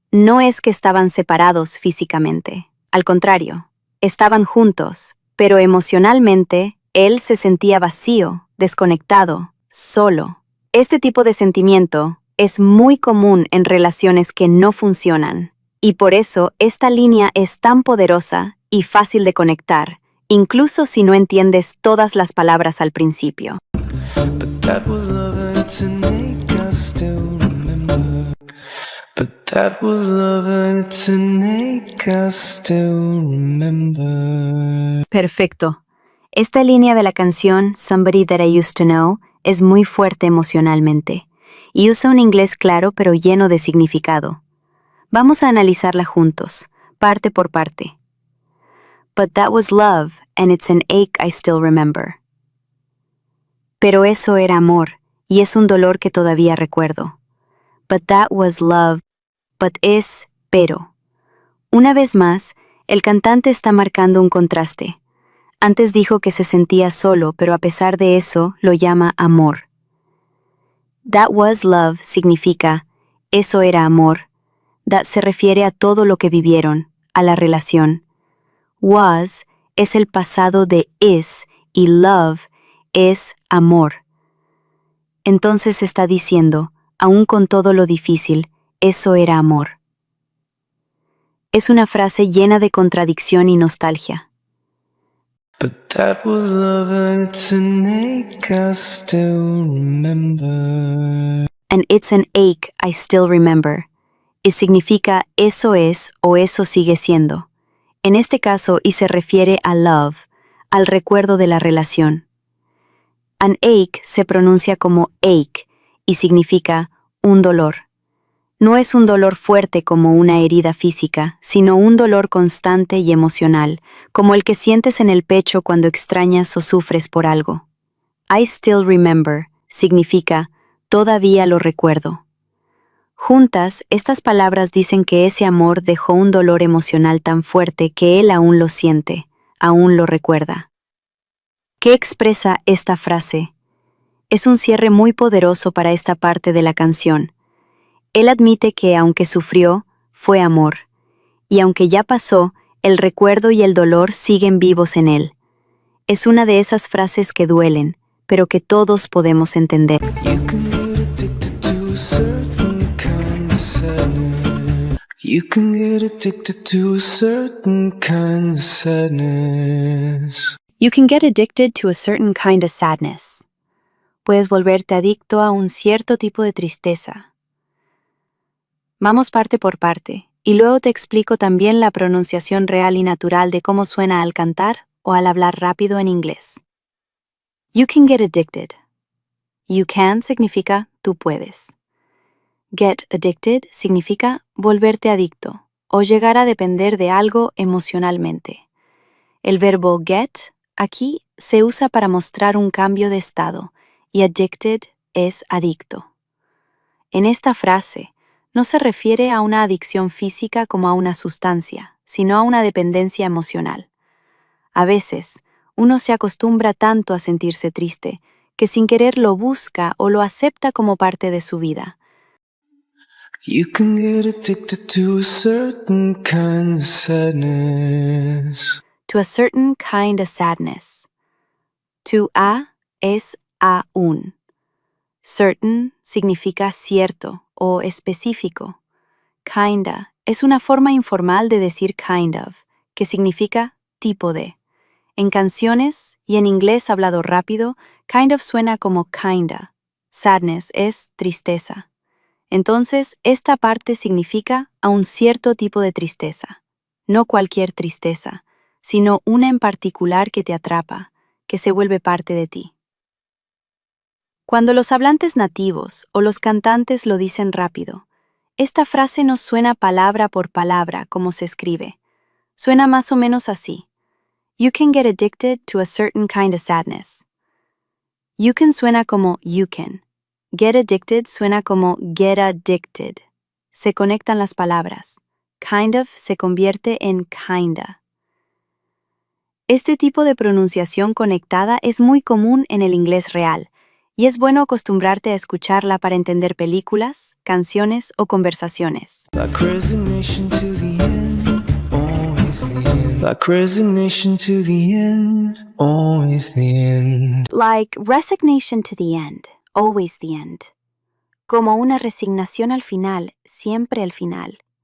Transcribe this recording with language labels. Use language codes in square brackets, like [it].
[es] No es que estaban separados físicamente, al contrario, estaban juntos, pero emocionalmente él se sentía vacío, desconectado, solo. Este tipo de sentimiento es muy común en relaciones que no funcionan, y por eso esta línea es tan poderosa y fácil de conectar, incluso si no entiendes todas las palabras al principio. [en] But that was love and to make us still remember. But that was love and it's an ache I still remember. [es] Perfecto. Esta línea de la canción Somebody That I Used to Know es muy fuerte emocionalmente y usa un inglés claro pero lleno de significado. Vamos a analizarla juntos, parte por parte. [en] But that was love and it's an ache I still remember. [es] Pero eso era amor y es un dolor que todavía recuerdo. [en] But that was love, but [es] es pero. Una vez más, el cantante está marcando un contraste. Antes dijo que se sentía solo, pero a pesar de eso, lo llama amor. [en] That was love [es] significa, eso era amor. That se refiere a todo lo que vivieron, a la relación. Was es el pasado de is y love es amor. Entonces está diciendo, aún con todo lo difícil, eso era amor. Es una frase llena de contradicción y nostalgia. [en] But that was love and it's an ache I still remember. And it's an ache I still remember. [es] Y significa eso es o eso sigue siendo. En este caso, y se refiere a love, al recuerdo de la relación. An ache se pronuncia como ache y significa un dolor. No es un dolor fuerte como una herida física, sino un dolor constante y emocional, como el que sientes en el pecho cuando extrañas o sufres por algo. [en] I still remember [es] significa todavía lo recuerdo. Juntas, estas palabras dicen que ese amor dejó un dolor emocional tan fuerte que él aún lo siente, aún lo recuerda. ¿Qué expresa esta frase? Es un cierre muy poderoso para esta parte de la canción. Él admite que, aunque sufrió, fue amor, y aunque ya pasó, el recuerdo y el dolor siguen vivos en él. Es una de esas frases que duelen, pero que todos podemos entender. [en] You can get addicted to a certain kind of sadness. You can get addicted to a certain kind of sadness. You can get addicted to a certain kind of sadness. [es] Puedes volverte adicto a un cierto tipo de tristeza. Vamos parte por parte, y luego te explico también la pronunciación real y natural de cómo suena al cantar o al hablar rápido en inglés. [en] You can get addicted. [es] You can significa tú puedes. [en] Get addicted [es] significa volverte adicto o llegar a depender de algo emocionalmente. El verbo get aquí se usa para mostrar un cambio de estado y addicted es adicto. En esta frase, no se refiere a una adicción física como a una sustancia, sino a una dependencia emocional. A veces, uno se acostumbra tanto a sentirse triste que sin querer lo busca o lo acepta como parte de su vida. [en] You can get addicted to a certain kind of sadness. To a certain kind of sadness. [es] To a es a un. Certain significa cierto o específico. Kinda es una forma informal de decir kind of, que significa tipo de. En canciones y en inglés hablado rápido, kind of suena como kinda. Sadness es tristeza. Entonces, esta parte significa a un cierto tipo de tristeza. No cualquier tristeza, sino una en particular que te atrapa, que se vuelve parte de ti. Cuando los hablantes nativos o los cantantes lo dicen rápido, esta frase no suena palabra por palabra como se escribe. Suena más o menos así. [en] You can get addicted to a certain kind of sadness. You can [es] suena como [en] you can. Get addicted suena como get addicted. [es] Se conectan las palabras. Kind of se convierte en kinda. Este tipo de pronunciación conectada es muy común en el inglés real, y es bueno acostumbrarte a escucharla para entender películas, canciones o conversaciones. [en] Like resignation to the end, always the end. Like resignation to the end, always the end. Like resignation to the end, always the end. [es] Como una resignación al final, siempre al final.